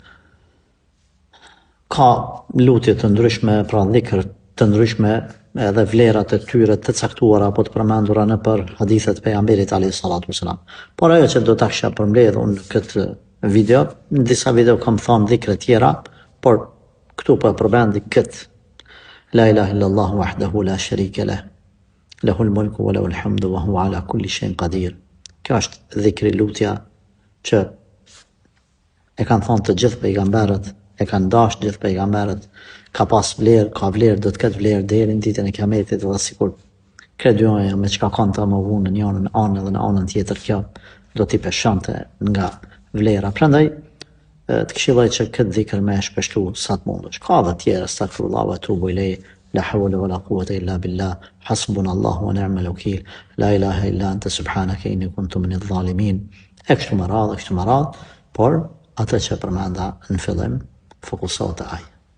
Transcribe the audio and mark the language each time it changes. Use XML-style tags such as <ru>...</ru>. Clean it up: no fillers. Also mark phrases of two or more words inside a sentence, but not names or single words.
<sq>Ka lutje të ndryshme, pra dhikr të ndryshme, edhe vlerat e tyre të caktuara apo të përmendura në për hadithet e pejgamberit</sq> <ar>عليه الصلاة والسلام.</ar> <sq>Por ajo që do ta kisha përmbledhur unë në këtë video, në disa video kam thënë dhikre tjera, por këtu po e përmendi këtë.</sq> <ar>لا إله إلا الله وحده لا شريك له له الملك وله الحمد وهو على كل شيء قدير.</ar> <sq>Kjo është dhikri, lutja që e kanë thonë të gjithë pejgamberët, e kanë dashur gjithë pejgamberët, ka pas vlerë, ka vlerë, do të ketë vlerë deri në ditën e Kiametit, dhe sikur kredojnë me çka kanë të mohuar në njërin anë dhe në anën tjetër, kjo do t'i peshonte nga vlera. Prandaj të këshilloj që këtë dhikr me e shpeshtu sa të mundesh. Ka dhe tjera,</sq> <ar>أستغفر الله وأتوب إليه لا حول ولا قوة إلا بالله حسبنا الله ونعم الوكيل لا إله إلا أنت سبحانك إني كنت من الظالمين.</ar> <sq>E kështu me radhë, por atë që përmenda në fillim fokusohet te ai.</sq>